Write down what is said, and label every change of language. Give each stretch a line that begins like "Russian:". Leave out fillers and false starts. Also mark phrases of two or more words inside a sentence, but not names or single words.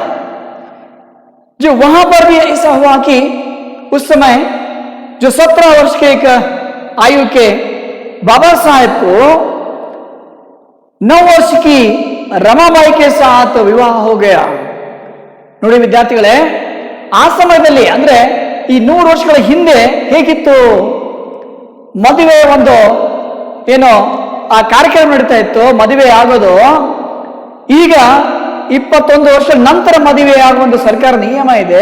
Hindi: जो वहां पर भी ऐसा हुआ कि उस समय जो 17 वर्ष के एक आयु के बाबा साहेब को 9 वर्ष की रमाबाई के साथ विवाह हो गया।
Kannada: ನೋಡಿ ವಿದ್ಯಾರ್ಥಿಗಳೇ, ಆ ಸಮಯದಲ್ಲಿ ಅಂದ್ರೆ ಈ 100 ವರ್ಷಗಳ ಹಿಂದೆ ಹೇಗಿತ್ತು ಮದುವೆ ಒಂದು ಆ ಕಾರ್ಯಕ್ರಮ ನಡೀತಾ ಇತ್ತು, ಮದುವೆ ಆಗೋದು. ಈಗ 21 ವರ್ಷ ನಂತರ ಮದುವೆ ಆಗುವ ಒಂದು ಸರ್ಕಾರ ನಿಯಮ ಇದೆ.